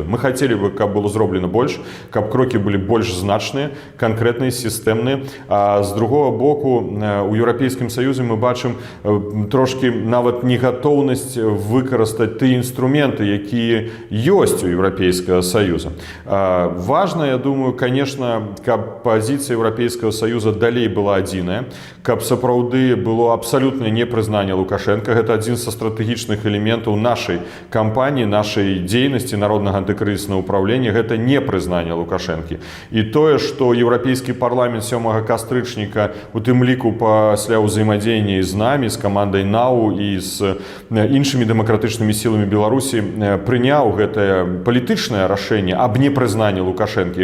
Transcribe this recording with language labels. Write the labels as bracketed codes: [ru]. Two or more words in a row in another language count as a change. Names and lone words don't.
[be] Мы хацелі бы, каб было зроблена больш, каб крокі былі больш значныя, канкрэтныя, сістэмныя. А з другого боку, у Еўрапейскім Саюзе мы бачым трошкі нават негатоўнасць выкарыстаць тыя інструменты, якія ёсць у Еўрапейскага Саюза. [ru] Важно, я думаю, конечно, [be] каб пазіцыя Еўрапейскага Саюза далей была адзіная, каб сапраўды было абсалютнае непрызнанне Лукашэнка. Гэта адзін са стратэгічных элементаў нашай кампаніі, нашай дзейнасці народнага антыкрызіснага ўпраўлення, гэта непрызнанне Лукашэнкі. І тое, што Еўрапейскі парламент 7 кастрычніка, у тым ліку пасля ўзаемадзеяння з намі, з камандай НАУ і з іншымі дэмакратычнымі сіламі Беларусі прыняў гэтае палітычнае рашэнне аб непрызнанні Лукашэнкі.